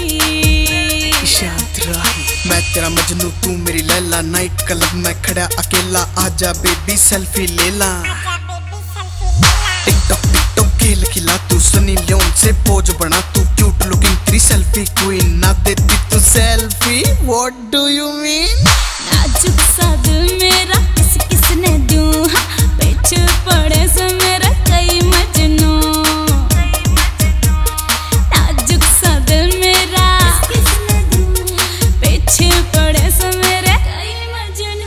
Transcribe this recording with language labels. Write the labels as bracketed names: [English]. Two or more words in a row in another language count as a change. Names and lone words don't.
[Hindi] शांत राही मैं तेरा मजनू तू मेरी लैला, [English] night club [Hindi] में खड़ा अकेला, आजा [English] baby selfie [Hindi] ले ला। टिकटॉक टिकटॉक खेल खिला तू, सनी लियोन से पोज बना तू, [English] cute looking [Hindi] तेरी [English] selfie queen, [Hindi] ना देती तू सेल्फी [English] what do you mean. [Hindi] नाजुक सा दिल मेरा किस किस ने दूं, हाँ पीछे पड़े से मेरा कई मजनू। नाजुक सा दिल मेरा किस ने दूं, पीछे पड़े से मेरे कई मजनू।